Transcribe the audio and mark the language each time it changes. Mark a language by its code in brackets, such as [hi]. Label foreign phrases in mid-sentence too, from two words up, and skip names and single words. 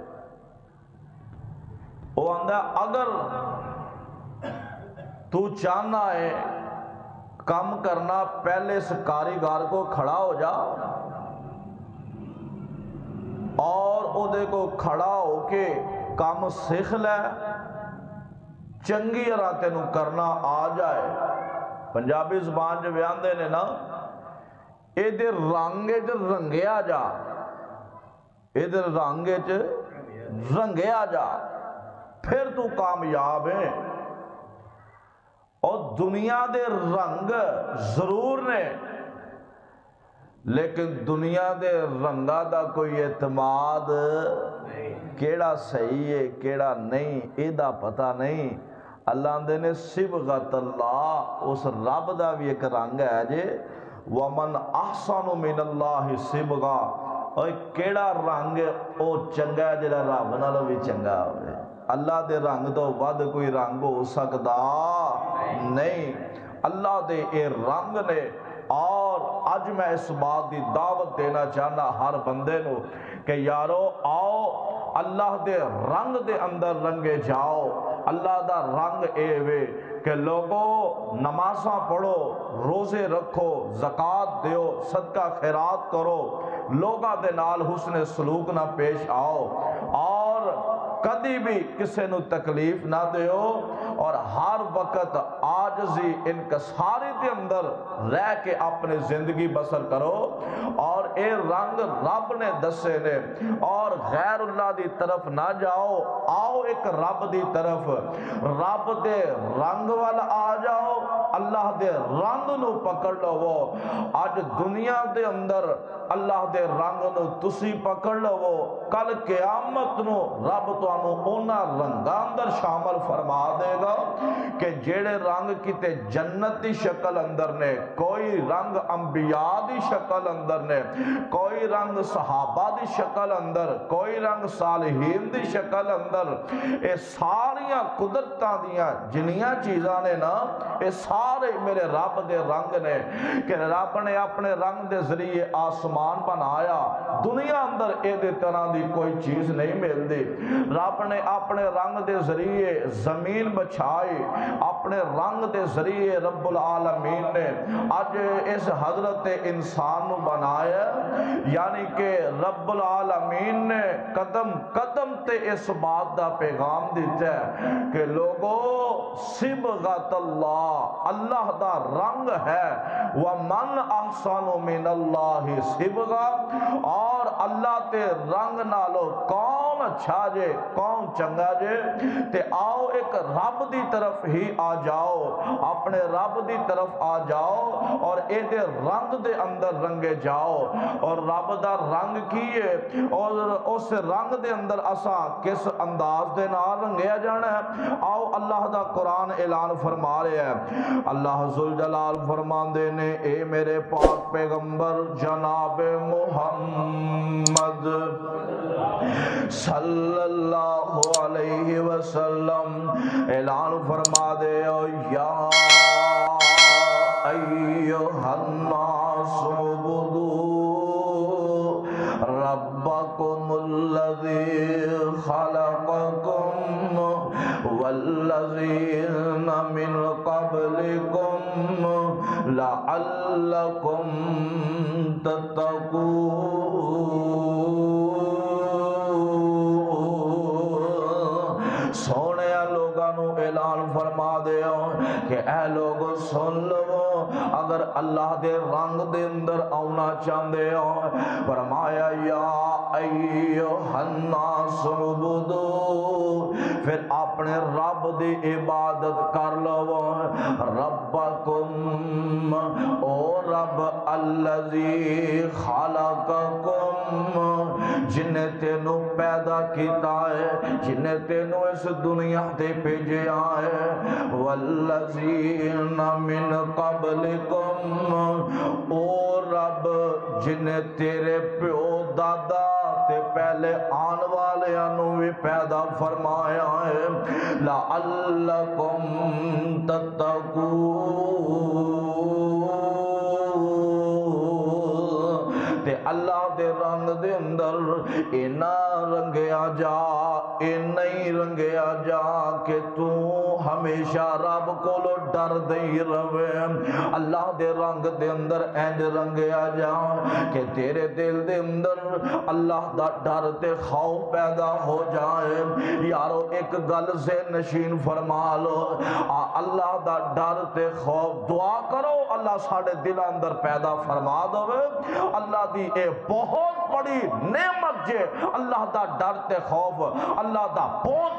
[pa] وہ آندا ہے اگر تو چاہنا ہے کام کرنا پہلے اس کاریگر کو کھڑا ہو جا اور او دے کو کھڑا ہو کے کام سیکھ لے چنگی طرح تینوں کرنا آ جائے پنجابی زبان جو بیان دے نے نا اے دے رنگے چ رنگیا جا اے دے رنگے چ رنگیا جا پھر تو کامیاب ہے اور دنیا دے رنگ ضرور نے لیکن دنیا دے رنگا دا کوئی اعتماد کیڑا صحیح ہے کیڑا نہیں اے دا پتہ نہیں اللہ دے نے [ar] صبغت اللہ [pa] اس رب دا بھی ایک رنگ ہے جے [ar] ومن احسن من اللہ صبغا [pa] اور کیڑا رنگ او چنگا ہے جڑا رب نالوں بھی چنگا ہوئے اللہ دے رنگ تو ود کوئی رنگ ہو سکدا نہیں اللہ دے اے رنگ نے اور اج میں اس بات دی دعوت دینا چاہنا ہر بندے نو کہ یارو آؤ اللہ دے رنگ دے اندر رنگے جاؤ اللہ دا رنگ اے وے کہ لوگوں نمازاں پڑھو روزے رکھو زکوٰۃ دیو صدقہ خیرات کرو لوگاں دے نال حسن سلوک نہ پیش آؤ اور کدی بھی کسے نو تکلیف نہ دیو اور ہر وقت عاجزی انکساری دے اندر رہ کے اپنے زندگی بسر کرو اور اے رنگ رب نے دسے نے اور غیر اللہ دی طرف نہ جاؤ آؤ ایک رب دی طرف رب دے رنگ والا آ جاؤ اللہ دے رنگ نو پکڑ لو آج دنیا دے اندر اللہ دے رنگ نو تسی پکڑ لو کل قیامت نو رب تانوں اونا رنگاں اندر شامل فرما دے گا کہ جیڑے رنگ کیتے جنت دی شکل اندر نے کوئی رنگ انبیاء دی شکل اندر نے کوئی رنگ صحابہ دی شکل اندر کوئی رنگ صالحین دی شکل اندر اے ساریاں قدرتاں دیاں جنیاں چیزاں نے نا اے سارے میرے رب دے رنگ نے کہ رب نے اپنے رنگ دے ذریعے آسمان بنایا دنیا اندر اے دے طرح دی کوئی چیز نہیں مل دی رب نے اپنے رنگ دے ذریعے زمین بچھائی اپنے رنگ دے ذریعے [ar] رب العالمین [pa] نے آج اس حضرت انسان نو بنایا یعنی کہ [ar] رب العالمین [pa] نے قدم قدم تے اس بات دا پیغام دیتا ہے کہ لوگوں [ar] صبغت اللہ [pa] اللہ دا رنگ ہے [ar] وَمَنْ أَحْسَنُ مِنَ اللَّهِ صِبْغًا [pa] اور اللہ تے رنگ نالو کون اچھا جے کون چنگا جے تے آؤ ایک رب دی طرف ہی آ جاؤ اپنے رب دی طرف آ جاؤ اور اے دے رنگ دے اندر رنگے جاؤ اور رب دا رنگ کیے اور اس رنگ دے اندر اسا کس انداز دے نال رنگیا جانا ہے آؤ اللہ دا قرآن اعلان فرما رہے ہیں اللہ ذوالجلال فرماندے نے اے میرے پاک پیغمبر جناب [ar] محمد صلی اللہ علیہ وسلم [pa] اعلان فرما دے [ar] یا ایہا الناس عبدوا ربکم الذی خلقکم والذین من قبلکم لعلکم تتقون [pa] سونے لوگانو اعلان فرما دے کہ اے لوگو سن لو اگر اللہ دے رنگ دے اندر آنا چاہندے ہو فرمایا [ar] یا ایہا الناس عبدو [pa] پھر اپنے رب دی عبادت کر لو ربکم او رب الذی خلقکم جن تینوں پیدا کیتا ہے جن تینوں اس دنیا تے بھیجیا ہے [ar] والذین من قبلکم [pa] او رب جن تیرے پیو دادا تے پہلے آن والے انہوں بھی پیدا فرمایا ہے لعلکم تتقون تے اللہ دے رنگ دے اندر اینا رنگیا جا نہیں رنگیا جا کہ تو ہمیشہ رب کو لو ڈر دئی روے اللہ دے رنگ دے اندر اینج رنگیا جا کہ تیرے دل دے اندر اللہ دا ڈر تے خوف پیدا ہو جائے یارو ایک گل سے نشین فرما لو اللہ دا ڈر تے خوف دعا کرو اللہ ساڑھے دل اندر پیدا فرما دو اللہ دی اے بہت بڑی نعمت جے اللہ دا ڈر تے خوف اللہ دا بہت